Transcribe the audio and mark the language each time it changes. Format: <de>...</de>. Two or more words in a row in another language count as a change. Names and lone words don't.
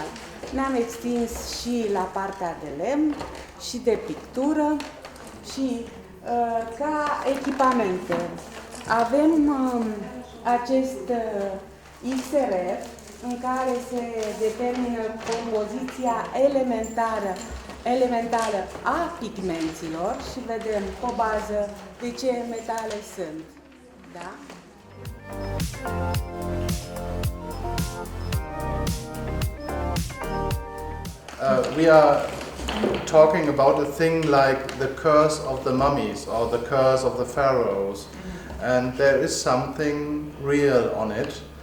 <ro>Ne-am extins și la partea de lemn și de pictură și ca echipamente avem acest XRF în care se determină compoziția elementară a pigmenților și vedem pe bază de ce metale sunt. Da?</ro> <en>We are talking about a thing like the curse of the mummies or the curse of the pharaohs, and there is something real on it.</en>